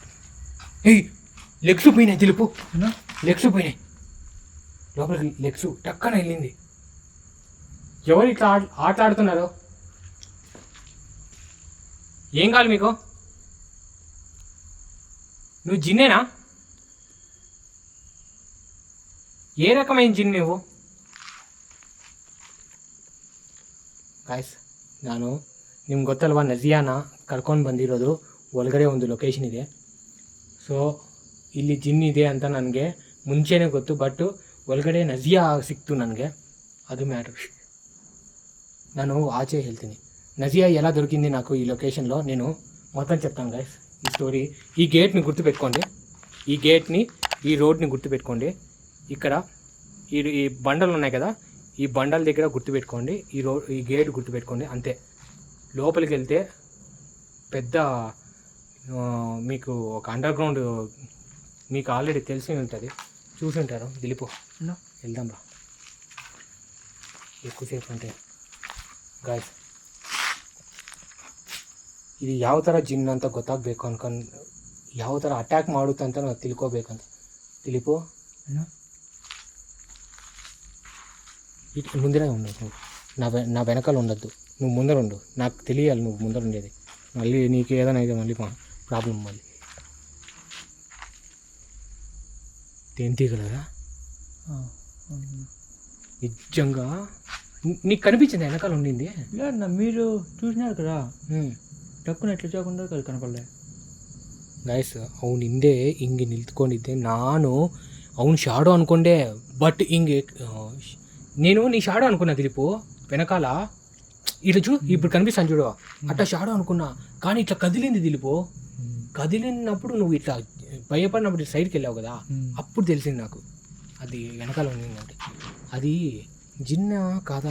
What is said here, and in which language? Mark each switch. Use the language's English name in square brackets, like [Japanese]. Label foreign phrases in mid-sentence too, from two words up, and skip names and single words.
[Telugu] ఏయ్ లెగ్స్ పోయినాయి దిలీపు, లెగ్స్ పోయినాయి లోపలికి, లెగ్స్ టక్కన వెళ్ళింది. ఎవరు ఇట్లా ఆటలాడుతున్నారు? ఏం కావాలి మీకు? నువ్వు జిన్నేనా? ఏ రకమైన జిన్ ನೀವು? [Kannada] ಗಾಯ್ಸ್, ನಾನು ನಿಮ್ಗೆ ಗೊತ್ತಲ್ವಾ ನಜಿಯಾನ ಕರ್ಕೊಂಡು ಬಂದಿರೋದು ಒಳಗಡೆ ಒಂದು ಲೊಕೇಶನ್ ಇದೆ. ಸೊ ಇಲ್ಲಿ ಜಿನ್ ಇದೆ ಅಂತ ನನಗೆ ಮುಂಚೆನೇ ಗೊತ್ತು, ಬಟ್ ಒಳಗಡೆ ನಜಿಯಾ ಸಿಕ್ತು ನನಗೆ, ಅದು మ్యాటర్. ನಾನು ఆచే ಹೇಳ್ತೀನಿ [Telugu] నజియా ఎలా దొరికింది నాకు ఈ లొకేషన్లో, నేను మొత్తం చెప్తాను గైస్ ఈ స్టోరీ. ఈ గేట్ని గుర్తుపెట్టుకోండి, ఈ గేట్ని, ఈ రోడ్ని గుర్తుపెట్టుకోండి. ఇక్కడ ఈ బండలు ఉన్నాయి కదా, ఈ బండల దగ్గర గుర్తుపెట్టుకోండి, ఈ గేట్ గుర్తుపెట్టుకోండి, అంతే. లోపలికి వెళ్తే పెద్ద మీకు ఒక [English] under ground [Telugu] మీకు ఆల్రెడీ తెలిసి ఉంటుంది, చూసి ఉంటారు. దిలీపు వెళ్దాం రా, ఎక్కువసేపు అంటే. [Kannada] ಗಾಯ್ಸ್, ಇದು ಯಾವ ಥರ ಜಿನ್ ಅಂತ ಗೊತ್ತಾಗಬೇಕು ಅನ್ಕೊಂಡು, ಯಾವ ಥರ ಅಟ್ಯಾಕ್ ಮಾಡುತ್ತೆ ಅಂತ ನಾವು ತಿಳ್ಕೋಬೇಕಂತ. [Telugu] దిలీపు ఇటు ముందరే ఉండదు, నా వెనకాల ఉండద్దు, నువ్వు ముందర ఉండు. నాకు తెలియాలి నువ్వు ముందర ఉండేది. మళ్ళీ నీకు ఏదైనా అయితే మళ్ళీ ప్రాబ్లం. మళ్ళీ తేనెటీగలరా నిజంగా నీకు కనిపించింది వెనకాల ఉండింది? లేదన్నా, మీరు చూసినారు కదా, టక్కున ఎట్లా చేయకుండా అది కనపడలే. [Kannada] ಗೈಸ್, ಅವ್ನು ಹಿಂದೆ ಹಿಂಗೆ ನಿಂತ್ಕೊಂಡಿದ್ದೆ, ನಾನು ಅವ್ನು ಶಾಡೋ ಅನ್ಕೊಂಡೆ. ಬಟ್ ಹಿಂಗೆ [Telugu] నేను నీ షాడో అనుకున్నా దిలీపు, వెనకాల ఇట్లా చూడు, ఇప్పుడు కనిపిస్తాను చూడు, అట్లా షాడో అనుకున్నా. కానీ ఇట్లా కదిలింది దిలీపు. కదిలినప్పుడు నువ్వు ఇట్లా భయపడినప్పుడు సైడ్కి వెళ్ళావు కదా, అప్పుడు తెలిసింది నాకు అది వెనకాల ఉండిందంటే. అది జిన్న కాదా?